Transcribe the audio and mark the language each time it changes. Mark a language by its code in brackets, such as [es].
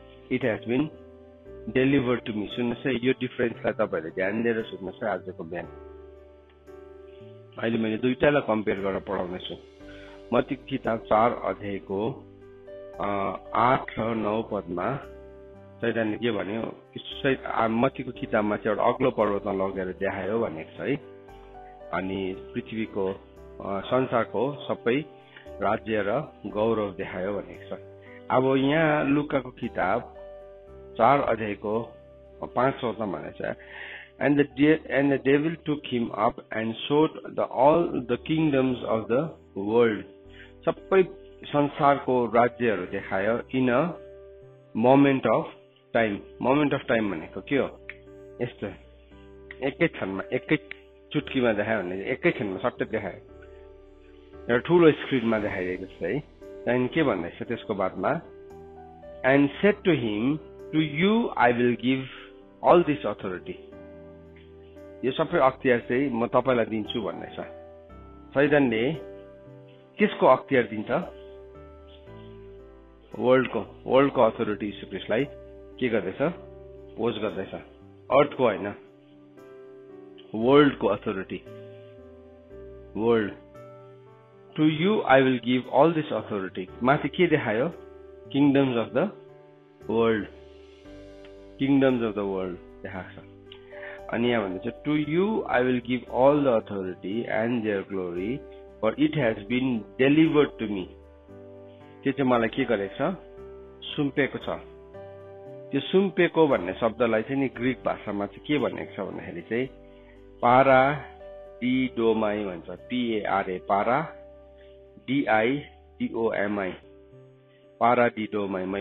[en] It has been delivered to me. [ne] सुन्नुहोस् है, यो डिफरेन्सलाई तपाईहरुले ध्यान दिएर सुन्नुहोस् है। आजको बिहान अहिले मैले दुईटालाई कम्पेयर गरेर पढाउनेछु। मत्तीको किताब 4 अध्यायको 8 र 9 पदमा शैतानले के भन्यो, मत्तीको किताबमा चाहिँ एउटा अग्लो पर्वतमा लगेर देखायो भनेको छ है। अनि पृथ्वीको संसारको सबै राज्य र गौरव देखायो भनेको छ। अब यहाँ लुकाको किताब 4 अध्यायको 5 पदमा भनेको छ, [en] and the devil took him up and showed all the kingdoms of the world. [ne] सबै संसारको राज्यहरू देखायो [en] In a moment of time. Moment of time [ne] भनेको के हो, यस्तो एकै क्षणमा एकै चुटकीमा देखायो भने एकै क्षणमा सट्टै देखायो, एउटा ठुलो स्क्रिनमा देखाइदिएको छ है। त्यहाँदेखि के भन्दैछ त्यसको बादमा, [en] And said to him, to you I will give all this authority. [ne] यो सबै अख्तियार चाहिँ म तपाईलाई दिन्छु भन्दैछ। शैतानले कसको अख्तियार दिन्छ, वर्ल्डको अथोरिटी यीशु ख्रीष्टलाई के गर्दैछ, पोज गर्दैछ। अर्थको होइन, वर्ल्डको authority. [en] World, to you I will give all this authority. [ne] माथि के देखायो, [en] kingdoms of the world, [ne] किङडम्स of the world देखाएको छ। अनि यहाँ भन्दैछ, [en] To you I will give all the authority and their glory, for it has been delivered to me. [ne] त्यो चाहिँ मलाई के गरेको छ, सुम्पेको छ। त्यो सुम्पेको भन्ने शब्दलाई चाहिँ नि ग्रीक भाषामा चाहिँ के भनेको छ भन्दाखेरि चाहिँ पारा डिडोमाई भन्छ। [el] PARA, पारा DIDOMI, पारा डिडोमाई।